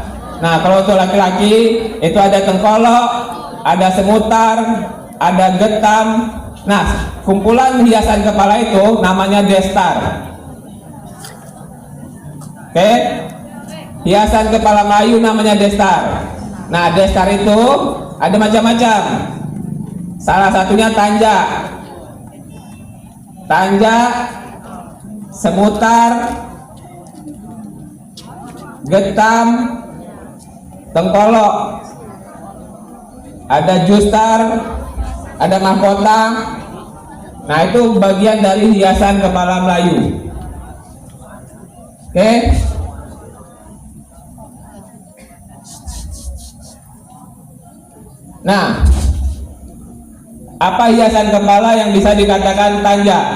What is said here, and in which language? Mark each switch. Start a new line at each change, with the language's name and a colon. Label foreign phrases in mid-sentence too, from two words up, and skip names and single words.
Indonesian: Nah, kalau untuk laki-laki itu ada tengkolok, ada semutar, ada getam. Nah, kumpulan hiasan kepala itu namanya destar. Oke? Hiasan kepala Melayu namanya destar. Nah, destar itu ada macam-macam. Salah satunya tanja. Tanja, semutar, getam, tengkolok. Ada justar, ada mahkota. Nah, itu bagian dari hiasan kepala Melayu. Oke? Nah, apa hiasan kepala yang bisa dikatakan tanja?